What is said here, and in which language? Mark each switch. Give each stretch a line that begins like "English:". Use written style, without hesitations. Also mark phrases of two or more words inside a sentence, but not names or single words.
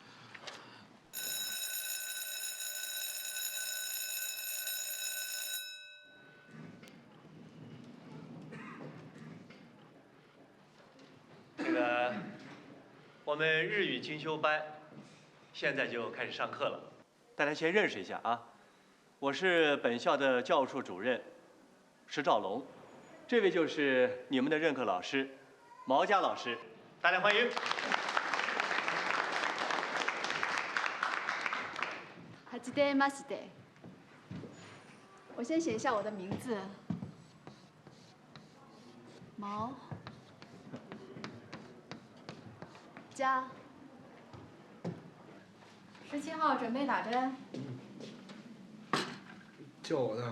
Chinese: 我们日语精修班现在就开始上课了，大家先认识一下啊。我是本校的教务处主任石兆龙，这位就是你们的任课老师毛佳老师，大家欢迎。
Japanese: はじめまして。
Chinese: 我先写一下我的名字，毛佳。17号准备打针。叫我呢。